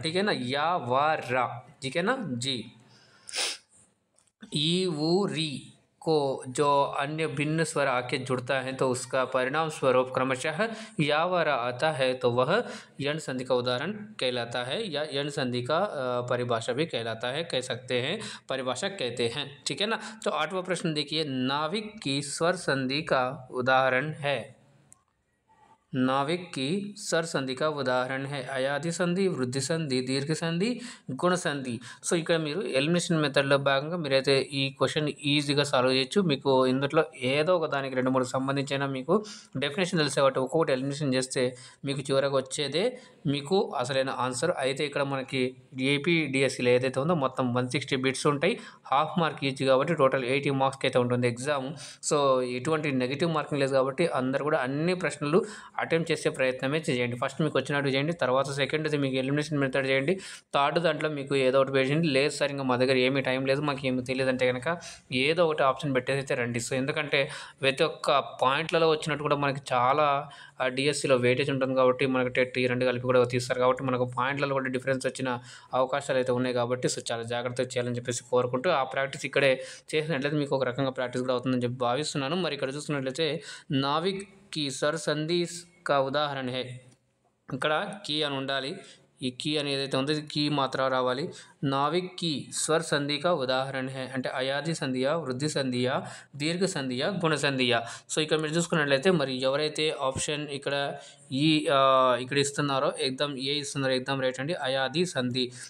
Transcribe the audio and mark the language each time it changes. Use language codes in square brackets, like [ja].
[hi] ठीक है ना, या वा रा. ठीक है ना जी. ई वो री को जो अन्य भिन्न स्वर आके जुड़ता है तो उसका परिणाम स्वरूप क्रमशः या व रा आता है तो वह यण संधि का उदाहरण कहलाता है, या यण संधि का परिभाषा भी कहलाता है, कह सकते हैं, परिभाषा कहते हैं. ठीक है ना. तो 8वां प्रश्न देखिए, नाविक की स्वर संधि का उदाहरण है. नाविक की स्वर संधि का उदाहरण है [te] అయాది సంధి, వృద్ధి సంధి, దీర్ఘ సంధి, గుణ సంధి. సో ఇక్కడ మీరు ఎలిమినేషన్ మెథడ్లో భాగంగా మీరైతే ఈ క్వశ్చన్ ఈజీగా సాల్వ్ చేయొచ్చు. మీకు ఇందులో ఏదో ఒక దానికి 2-3 సంబంధించిన మీకు డెఫినేషన్ తెలిసే కాబట్టి ఒక్కొక్కటి ఎలిమినేషన్ చేస్తే మీకు చివరకు వచ్చేదే మీకు అసలైన ఆన్సర్. అయితే ఇక్కడ మనకి ఏపీ డిఎస్సిలో ఏదైతే ఉందో మొత్తం 160 బిట్స్ ఉంటాయి, హాఫ్ మార్క్ ఈచ్ కాబట్టి టోటల్ 80 మార్క్స్కి అయితే ఉంటుంది ఎగ్జామ్. సో ఎటువంటి నెగిటివ్ మార్కింగ్ లేదు కాబట్టి అందరు కూడా అన్ని ప్రశ్నలు అటెంప్ట్ చేసే ప్రయత్నమే చేయండి. ఫస్ట్ మీకు వచ్చినట్టు చేయండి, తర్వాత సెకండ్ది మీకు ఎలిమినేషన్ మెథడ్ చేయండి, థర్డ్ దాంట్లో మీకు ఏదో ఒకటి చేయండి. లేదు సార్ ఇంకా మా దగ్గర ఏమీ టైం లేదు, మాకు ఏమి తెలియదు అంటే కనుక ఏదో ఒకటి ఆప్షన్ పెట్టేసి అయితే రండి. సో ఎందుకంటే ప్రతి ఒక్క పాయింట్లలో వచ్చినట్టు కూడా మనకి చాలా డిఎస్సిలో వెయిటేజ్ ఉంటుంది కాబట్టి మనకి టెట్ ఈ రెండు కలిపి కూడా తీస్తారు కాబట్టి మనకు పాయింట్లలో కూడా డిఫరెన్స్ వచ్చిన అవకాశాలు అయితే ఉన్నాయి కాబట్టి సో చాలా జాగ్రత్తగా చేయాలని చెప్పేసి కోరుకుంటూ ఆ ప్రాక్టీస్ ఇక్కడే చేసినట్లయితే మీకు ఒక రకంగా ప్రాక్టీస్ కూడా అవుతుందని చెప్పి భావిస్తున్నాను. మరి ఇక్కడ చూసుకున్నట్లయితే నావిక్ [hi] की स्वर संधि का उदाहरण है. [te] ఇక్కడ కీ అని ఉండాలి, ఈ కీ అని ఏదైతే ఉందో కీ మాత్రం రావాలి. నావిక్ [hi] की स्वर संधि का उदाहरण है [te] అంటే అయాది సంధియా, వృద్ధి సంధియా, దీర్ఘ సంధియా, గుణ సంధియా. సో ఇక్కడ మీరు చూసుకున్నట్లయితే మరి ఎవరైతే ఆప్షన్ ఇక్కడ ఈ ఇక్కడ ఇస్తున్నారో ఎగ్దమ్ ఏ ఇస్తున్నారో ఎగ్దమ్ రైట్ అండి, అయాది సంధి.